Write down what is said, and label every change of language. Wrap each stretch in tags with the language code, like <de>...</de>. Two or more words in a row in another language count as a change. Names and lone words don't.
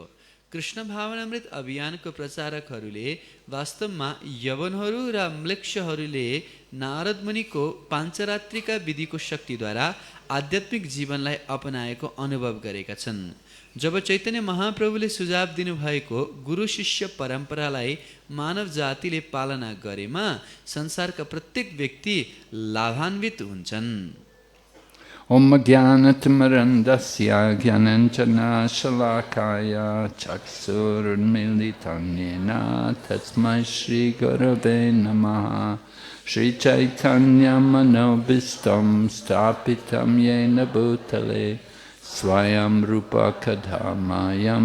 <ne>कृष्ण भावनामृत अभियानको प्रचारकहरूले वास्तवमा यवनहरू र म्लेच्छहरूले नारद मुनिको पाञ्चरात्रिका विधिको शक्तिद्वारा आध्यात्मिक जीवनलाई अपनाएको अनुभव गरेका छन्। जब चैतन्य महाप्रभुले सुझाव दिनुभएको गुरु शिष्य परम्परालाई मानव जातिले पालना गरेमा संसारका प्रत्येक व्यक्ति लाभान्वित हुन्छन्।</ne> <sa>ओम् ज्ञानतिमिरान्धस्य ज्ञानाञ्जन शलाकया चक्षुरुन्मीलितं येन तस्मै श्री गुरवे नमः श्री चैतन्य मनोऽभीष्टं स्थापितं येन भूतले स्वयं रूप कदामह्यं</sa>